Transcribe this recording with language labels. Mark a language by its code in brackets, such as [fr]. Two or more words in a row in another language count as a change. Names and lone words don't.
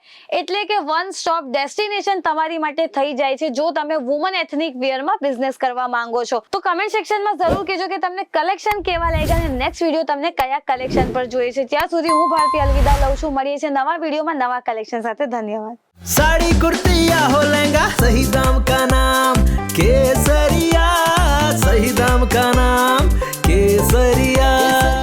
[gu] એટલે કે [en] one stop destination [gu] તમારી માટે થઈ જાય છે જો તમે [en] woman ethnic [gu] વેરમાં બિઝનેસ કરવા માંગો છો. તો [en] comment section [gu] જરૂર કહેજો કે તમને કલેક્શન કેવા લાગ્યા અને [en] next video [gu] તમને કયા કલેક્શન પર જોઈએ છે. ત્યાં સુધી હું ભારતી અલવિદા લઉં છું. મળીએ છીએ નવા વિડીયોમાં નવા કલેક્શન સાથે. ધન્યવાદ. [hi] साड़ी कुर्ती या हो लहंगा, सही दाम का नाम केसरिया, सही दाम का नाम केसरिया.